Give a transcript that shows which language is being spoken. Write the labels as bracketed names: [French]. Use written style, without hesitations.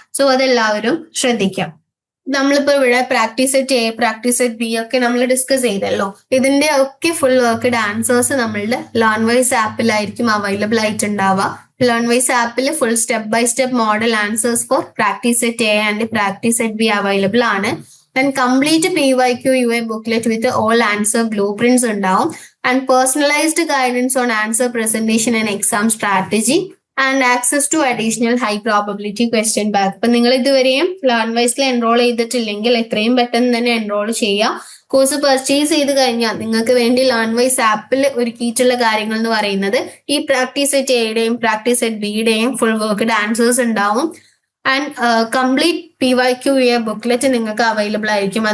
[Malayalam] So അതെല്ലാവരും ശ്രദ്ധിക്കാം. നമ്മളിപ്പോ ഇവിടെ practice set A, practice set B ഒക്കെ നമ്മൾ ഡിസ്കസ് ചെയ്തല്ലോ. ഇതിന്റെ ഒക്കെ ഫുൾ വർക്ക്ഡ് ആൻസേഴ്സ് നമ്മളുടെ ലേൺവൈസ് ആപ്പിലായിരിക്കും അവൈലബിൾ ആയിട്ടുണ്ടാവുക. ലേൺവൈസ് ആപ്പിൽ [English] full step by step model answers for practice set A and practice set B [Malayalam] available ആണ്. [English] Then complete PYQ UA booklet with all answer blueprints [Malayalam] ഉണ്ടാവും. [English] And personalized guidance on answer presentation and exam strategy. And access to additional high probability question bank. [Malayalam] ഇപ്പൊ നിങ്ങൾ ഇതുവരെയും ലേൺവൈസിൽ enrol ചെയ്തിട്ടില്ലെങ്കിൽ എത്രയും പെട്ടെന്ന് തന്നെ enrol ചെയ്യുക. കോഴ്സ് പർച്ചേസ് ചെയ്ത് കഴിഞ്ഞാൽ നിങ്ങൾക്ക് വേണ്ടി ലേൺവൈസ് ആപ്പിൽ ഒരുക്കിയിട്ടുള്ള കാര്യങ്ങൾ എന്ന് പറയുന്നത് ഈ പ്രാക്ടീസ് സെറ്റ് എയുടെയും practice set ബിയുടെയും full worked answers ഉണ്ടാവും. ആൻഡ് കംപ്ലീറ്റ് PYQ ബുക്ക്ലെറ്റ് നിങ്ങൾക്ക് അവൈലബിൾ ആയിരിക്കും.